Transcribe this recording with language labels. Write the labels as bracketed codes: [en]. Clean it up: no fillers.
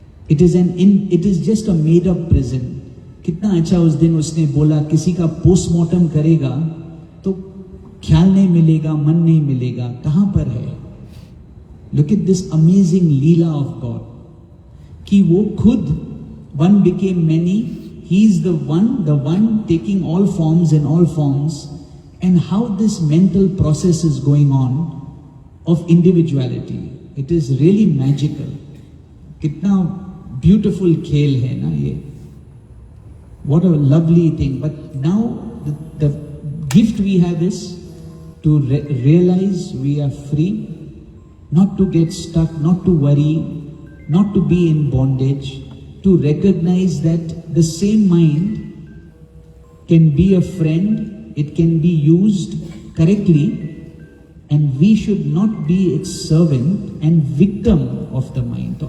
[en] It is just a made up prison. [hi] कितना अच्छा उस दिन उसने बोला, किसी का पोस्टमार्टम करेगा तो ख्याल नहीं मिलेगा, मन नहीं मिलेगा, कहां पर है? [en] look at this amazing leela of God [hi] कि वो खुद [en] one became many. He is the one taking all forms and all forms, and how this mental process is going on of individuality. It is really magical. [hi] कितना beautiful खेल है ना ये. [en] What a lovely thing. But now the gift we have is to realize we are free, not to get stuck, not to worry, not to be in bondage. To recognize that the same mind can be a friend, it can be used correctly, and we should not be its servant and victim of the mind.